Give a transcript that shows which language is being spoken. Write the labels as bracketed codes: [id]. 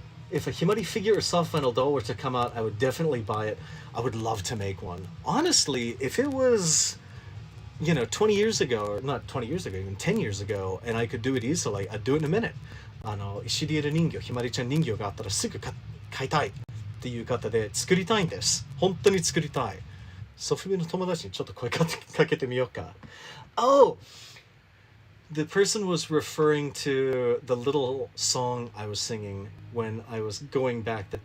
[en] if a Himari figure or soft vinyl doll were to come out, I would definitely buy it. I would love to make one. Honestly, if it was 20 years ago, or not 20 years ago, even 10 years ago, and I could do it easily, I'd do it in a minute. [ja] イシリエル人形、ひまりちゃん人形があったらすぐ買いたいっていう方で作りたいんです。本当に作りたい。ソフビの友達にちょっと声かけてみようか。 [en] Oh! The person was referring to the little song I was singing when I was going back.